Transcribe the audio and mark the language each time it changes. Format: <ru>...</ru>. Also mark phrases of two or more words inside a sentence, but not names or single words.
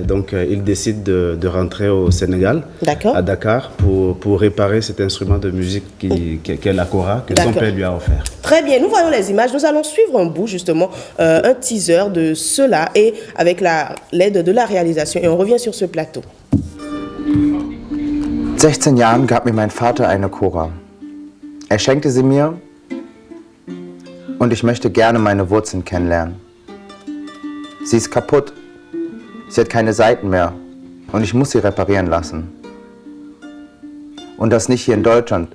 <fr>Donc, il décide de rentrer au Sénégal, à Dakar, pour réparer cet instrument de musique qu'est la kora, que son père lui a offert. Très bien, nous voyons les images. Nous allons suivre un bout, justement, un teaser de cela, et avec l'aide de la réalisation. Et on revient sur ce plateau.</fr> <de>16 Jahren gab mir mein Vater eine Kora. Er schenkte sie mir und ich möchte gerne meine Wurzeln kennenlernen. Sie ist kaputt. Sie hat keine Saiten mehr und ich muss sie reparieren lassen. Und das nicht hier in Deutschland.</de>